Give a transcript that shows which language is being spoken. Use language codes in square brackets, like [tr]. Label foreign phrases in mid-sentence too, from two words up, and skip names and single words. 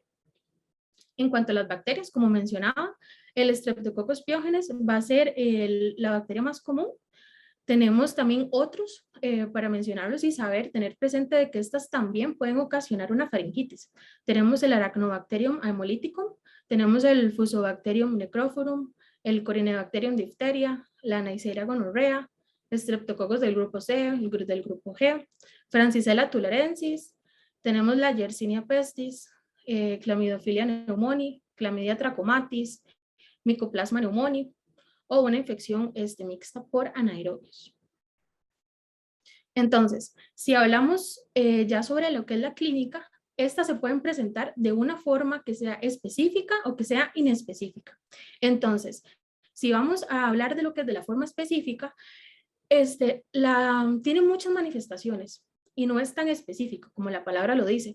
[es] En cuanto a las bacterias, como mencionaba, el Streptococcus pyogenes va a ser la bacteria más común. Tenemos también otros para mencionarlos y saber, tener presente de que estas también pueden ocasionar una faringitis. Tenemos el Arachnobacterium haemolyticum, tenemos el Fusobacterium necrophorum, el Corynebacterium diphtheria, la Neisseria gonorrhea, Streptococcus del grupo C, el del grupo G, Francisella tularensis, tenemos la Yersinia pestis, Chlamydophila pneumoniae, Chlamydia trachomatis, Mycoplasma pneumoniae, o una infección mixta por anaerobios. Entonces, si hablamos ya sobre lo que es la clínica, estas se pueden presentar de una forma que sea específica o que sea inespecífica. Entonces, si vamos a hablar de lo que es de la forma específica, tiene muchas manifestaciones y no es tan específico como la palabra lo dice.